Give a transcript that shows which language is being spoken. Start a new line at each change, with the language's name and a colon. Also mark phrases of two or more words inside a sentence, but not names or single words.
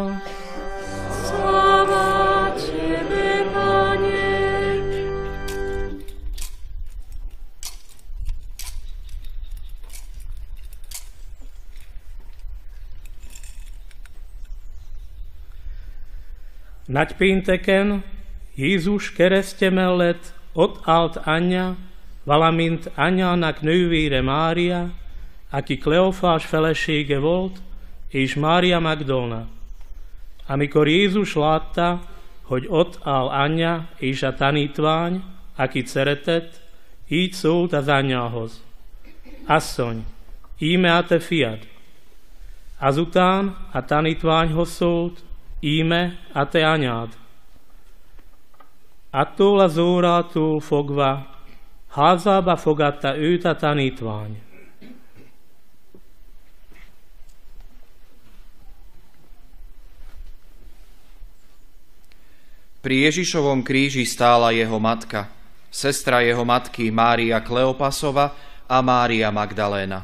Slovak: Sláva Tebe, Pane.
Hungarian: Naď pinteken Jézus keresztjemellet ott állt anyja, valamint anyjának nővére Mária, aki Kleofás felesége volt, és Mária Magdolna. Amikor Jézus látta, hogy ott áll anyja és a tanítvány, akit szeretett, így szólt az anyjához. Asszony, íme a te fiad. Azután a tanítványhoz szólt, íme a te anyád. Attól az órától fogva házába fogadta őt a tanítvány.
Slovak: Pri Ježišovom kríži stála jeho matka, sestra jeho matky Mária Kleopasova a Mária Magdaléna.